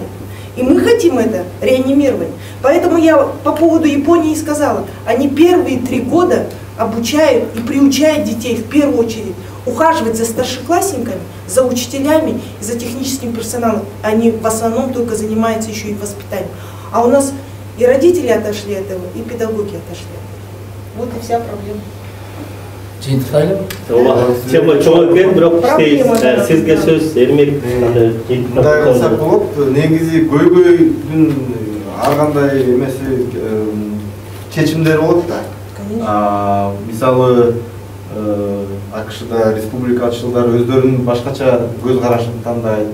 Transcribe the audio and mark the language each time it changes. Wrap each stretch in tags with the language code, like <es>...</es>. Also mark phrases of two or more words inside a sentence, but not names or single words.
<ru>И мы хотим это реанимировать. Поэтому я по поводу Японии сказала, они первые 3 года обучают и приучают детей в первую очередь ухаживать за старшеклассниками, за учителями и за техническим персоналом. Они в основном только занимаются еще и воспитанием. А у нас и родители отошли от этого, и педагоги отошли. Вот и вся проблема.</ru> <ky>Тема чоң экен, бирок сизге сөз Эрмек мындай кылсак болот. Негизи көйгөйдүн ар кандай эмеси чечимдери болот да. Мисалы АКШда республикачылдар өздөрүнүн башкача көз карашын тандайт.</ky>